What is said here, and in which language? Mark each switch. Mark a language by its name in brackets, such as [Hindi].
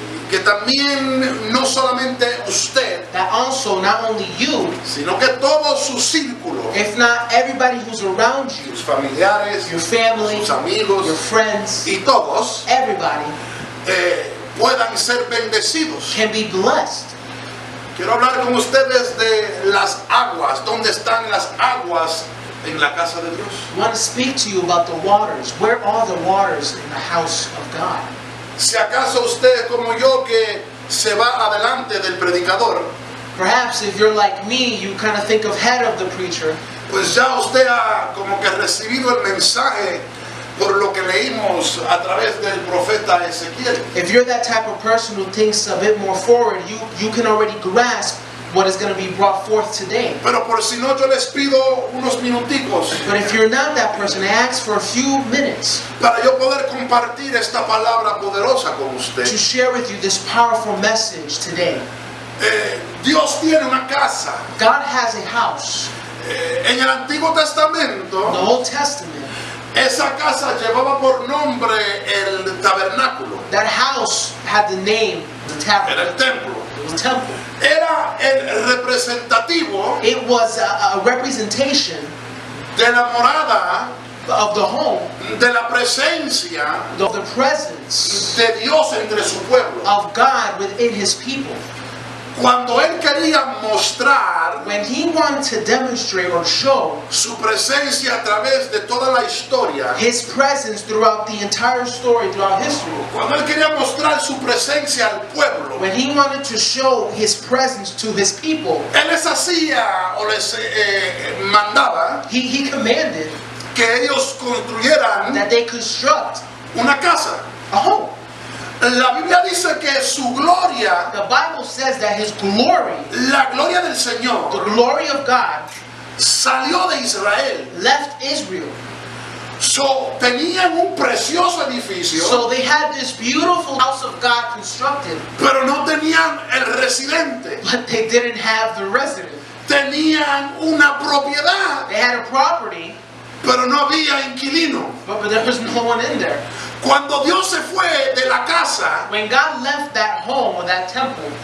[Spanish] Que también no solamente usted, [English] That also not only you, [Spanish] sino que todo su círculo, [English] if not everybody who's around you, [Spanish] sus familiares, [English] your family, [Spanish] sus amigos [English] your friends, [Spanish] y todos [English] everybody [Spanish] puedan ser bendecidos. [English] can be blessed. [Spanish] Quiero hablar con ustedes de las aguas. ¿Dónde están las aguas en la casa de Dios? [English] I want to speak to you about the waters. Where are the waters in the house of God? [Spanish] Si acaso usted es como yo que se va adelante del predicador, [English] Perhaps if you're like me, you kind of think of head of the preacher. [Spanish] pues ya usted ha como que recibido el mensaje por lo que leímos a través del profeta Ezequiel. [English] If you're that type of person who thinks a bit more forward, you can already grasp what is going to be brought forth today. [Spanish] Pero por si no, yo les pido unos minuticos [English] But if you're not that person, I ask for a few minutes [Spanish] para yo poder compartir esta palabra poderosa con usted. [English] to share with you this powerful message today. [Spanish] Dios tiene una casa. [English] God has a house. [Spanish] En el Antiguo [English] In the [Spanish] Testamento, [English] Old Testament, [Spanish] esa casa llevaba por nombre el tabernáculo, [English] that house had the name, the [Spanish] era [English] tabernacle, [Spanish] el templo. [English] it was temple. [Spanish] Era el representativo [English] It was a representation [Spanish] de la morada, [English] of the home, [Spanish] de la presencia [English] of the presence [Spanish] de Dios entre su pueblo. [English] of God within his people. [Spanish] Cuando Él quería mostrar [English] When he wanted to demonstrate or show [Spanish] su presencia a través de toda la historia, [English] his presence throughout the entire story, throughout history, [Spanish] cuando Él quería mostrar su presencia al pueblo, [English] when he wanted to show his presence to his people, [Spanish] Él les hacía o les mandaba [English] he commanded [Spanish] que ellos construyeran [English] that they construct [Spanish] una casa. [English] a home. [Spanish] La Biblia dice que su gloria, [English] The Bible says that his glory, [Spanish] la gloria del [English] the [Spanish] Señor, [English] glory of God, [Spanish] salió de Israel. [English] left Israel. [Spanish] So, tenían un precioso edificio, [English] So they had this beautiful house of God constructed, [Spanish] pero no tenían el residente. [English] but they didn't have the resident. [Spanish] Tenían una propiedad, [English] They had a property, [Spanish] pero no había inquilino. [English] but there was no one in there. [Spanish] Cuando Dios se fue de la casa, [English] When God left that home or that temple,